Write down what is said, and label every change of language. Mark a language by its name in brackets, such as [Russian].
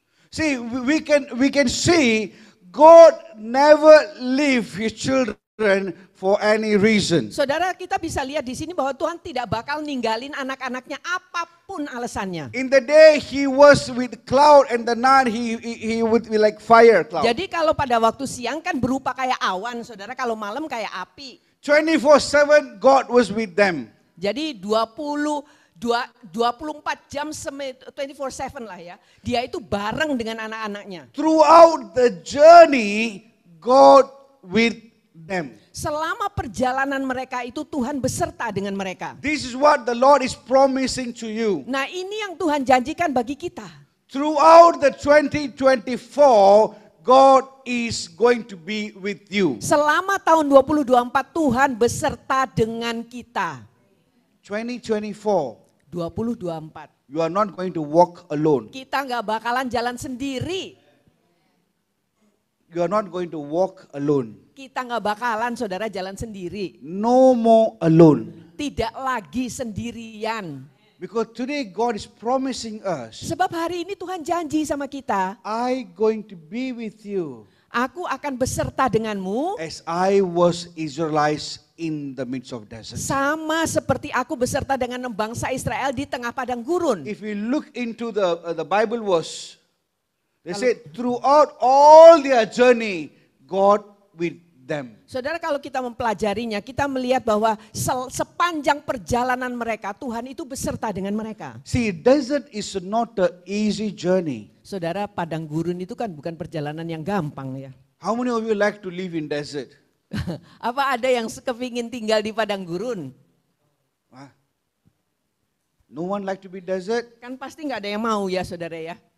[English] See, we can see God never leave His children for any reason. [Indonesian] Saudara, kita bisa lihat di sini bahwa Tuhan tidak bakal ninggalin anak-anaknya apapun alasannya. [English] In the day He was with cloud, and the night He would be like fire cloud. [Indonesian] Jadi kalau pada waktu siang kan berupa kayak awan, saudara, kalau malam kayak api. [English] 24/7 God was with them. [Indonesian] Jadi 24 jam 24/7 lah ya. Dia itu bareng dengan anak-anaknya. [English] Throughout the journey, God with them. [Indonesian] Selama perjalanan mereka itu Tuhan beserta dengan mereka. [English] This is what the Lord is promising to you. [Indonesian] Nah ini yang Tuhan janjikan bagi kita. [English] Throughout the 2024, God is going to be with you. [Indonesian] Selama tahun 2024 Tuhan beserta dengan kita. [English] 2024. [Indonesian] 2024. [English] You are not going to walk alone. [Indonesian] Kita nggak bakalan jalan sendiri. [English] You are not going to walk alone. [Indonesian] Kita nggak bakalan saudara jalan sendiri. [English] No more alone. [Indonesian] Tidak lagi sendirian. [English] Because today God is promising us, [Indonesian] Sebab hari ini Tuhan janji sama kita. [English] I going to be with you. [Indonesian] Aku akan beserta denganmu. [English] As I was Israelites in the midst of desert. [Indonesian] Sama seperti aku beserta dengan bangsa Israel di tengah padang gurun. [English] If we look into the Bible verse, they said throughout all their journey, God with them. [Indonesian] Saudara, kalau kita mempelajarinya, kita melihat bahwa sepanjang perjalanan mereka, Tuhan itu beserta dengan mereka. [English] See, desert is not an easy journey. [Indonesian] Saudara, padang gurun itu kan bukan perjalanan yang gampang ya. [English] How many of you like to live in desert? [Indonesian] Apa ada yang kepingin tinggal di padang gurun? [English] Huh? No one like to be desert? [Indonesian] Kan pasti nggak ada yang mau ya saudara ya.